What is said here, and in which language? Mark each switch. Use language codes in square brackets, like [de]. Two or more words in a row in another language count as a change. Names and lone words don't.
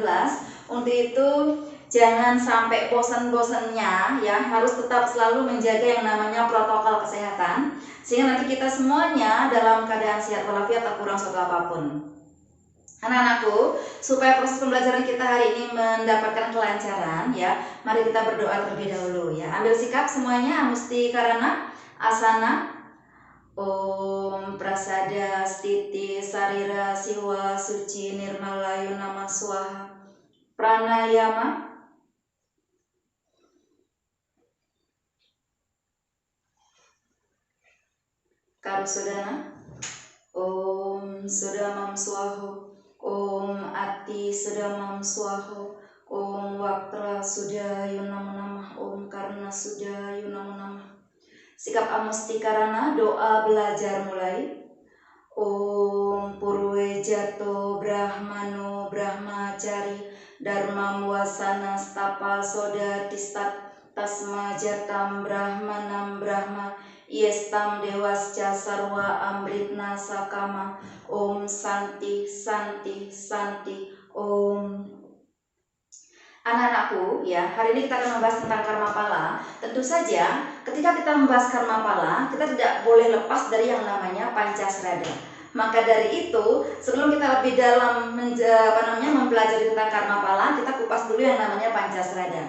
[id] Untuk itu jangan sampai bosan-bosannya ya, harus tetap selalu menjaga yang namanya protokol kesehatan sehingga nanti kita semuanya dalam keadaan sehat walafiat tak kurang suatu apapun. Anak-anakku, supaya proses pembelajaran kita hari ini mendapatkan kelancaran ya, mari kita berdoa terlebih dahulu ya. Ambil sikap semuanya, [sa] musti karana asana. Om prasada stiti sarira siwa suci nirmalayu nama swaha. Pranayama. Karusudana. Om Sudamam Swaho. Om Ati Sudamam Swaho. Om Waktra Sudayunam Namah. Om Karna Sudayunam Namah. [id] Sikap amustikarana, doa belajar mulai. [sa] Om Purwe Jato Brahmano Brahmacari Dharma Wasana Stapa Soda Tistat Tasma Jatam Brahmanam Brahma Yestam Dewasca Sarwa Amritna Sakama. Om Santi Santi Santi Om. [id] Anak-anakku ya, hari ini kita akan membahas tentang karma pala. Tentu saja ketika kita membahas karma pala, kita tidak boleh lepas dari yang namanya Pancasrada. Maka dari itu, sebelum kita lebih dalam mempelajari tentang karma pala, kita kupas dulu yang namanya Pancasrada.